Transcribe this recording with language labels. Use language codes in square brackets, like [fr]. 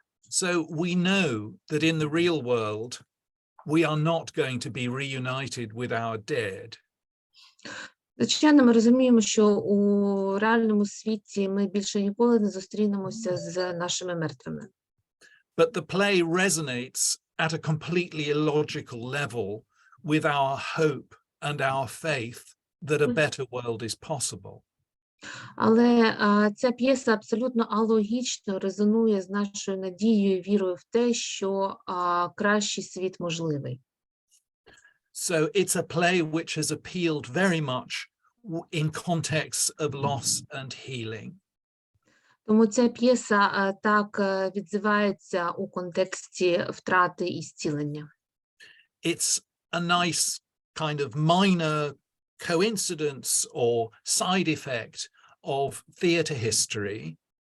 [en] So we know that in the real world, we are not going to be reunited with our dead. [uk] Звичайно, ми розуміємо, що у реальному світі ми більше ніколи не зустрінемося з нашими мертвими. [en] but the play resonates at a completely illogical level with our hope and our faith that a better world is possible. [uk] Але ця п'єса абсолютно алогічно резонує з нашою надією і вірою в те, що кращий світ можливий. [en] So it's a play which has appealed very much in contexts of loss and healing. [uk] Тому ця п'єса так відзивається у контексті втрати і зцілення. [en] It's a nice kind of minor coincidence or side effect of theatre history.